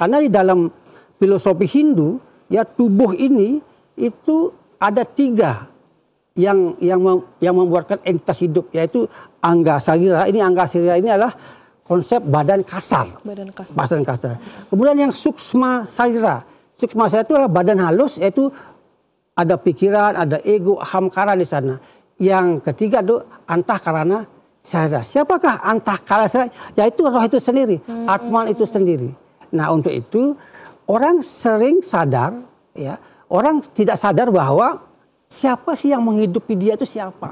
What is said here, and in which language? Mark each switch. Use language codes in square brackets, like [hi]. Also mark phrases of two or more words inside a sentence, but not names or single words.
[id] Karena di dalam filosofi Hindu, ya tubuh ini itu ada 3 yang membuatkan entitas hidup, yaitu [sa] angga sarira. [id] Ini [sa] angga sarira [id] ini adalah konsep badan kasar. Badan kasar. Kemudian yang [sa] suksma sarira. Suksma sarira [id] itu adalah badan halus, yaitu ada pikiran, ada ego, ahamkara di sana. Yang ketiga itu [sa] antahkarana sarira. [id] Siapakah [sa] antahkarana sarira? [id] Yaitu roh itu sendiri, Atman itu sendiri. Nah, untuk itu orang sering sadar, ya, orang tidak sadar bahwa siapa sih yang menghidupi dia itu siapa.